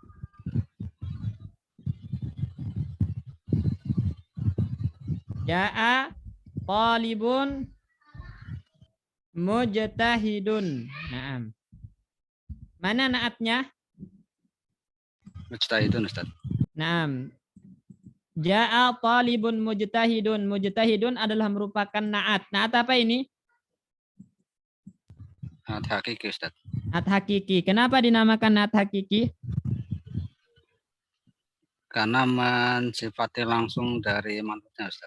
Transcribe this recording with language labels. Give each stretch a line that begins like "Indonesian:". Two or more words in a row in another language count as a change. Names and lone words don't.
Arabic: جاء طالب مجتهد. Naam.
Indonesian: Mana naatnya? Mujtahidun Ustaz. Naam.
Arabic: جاء طالب مجتهد.
Indonesian: Mujtahidun adalah merupakan naat. Naat apa ini?
Arabic: نعت حقيقي
Indonesian: Ustaz.
Arabic: نعت حقيقي.
Indonesian: Kenapa dinamakan
Arabic: نعت حقيقي?
Indonesian: Karena mensifati langsung dari manutnya Ustaz.